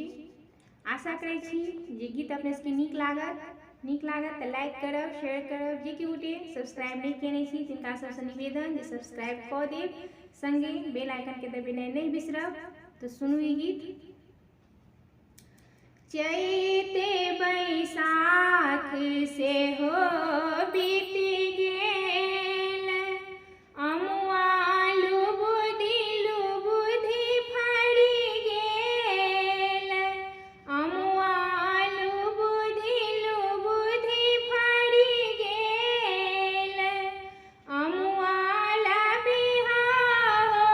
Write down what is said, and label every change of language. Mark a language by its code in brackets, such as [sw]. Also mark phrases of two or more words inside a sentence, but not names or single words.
[mai] आशा करे छी जे गीत अपने सबके नीक लागत तो लाइक करब, शेयर करब। जे कि गोटे सब्सक्राइब नहीं केने छी तिनका सबसे निवेदन जे सब्सक्राइब कऽ देब, संगे [en] bell icon [mai] के दबेनाइ नहीं बिसरब। तो सुनू ई गीत। चैते बैसाख से हो बीत गेल, अमुआ लुबुधि फड़ी गेल, अमुआ लुबुधि फड़ी गेल, अमुआ ला बिहाव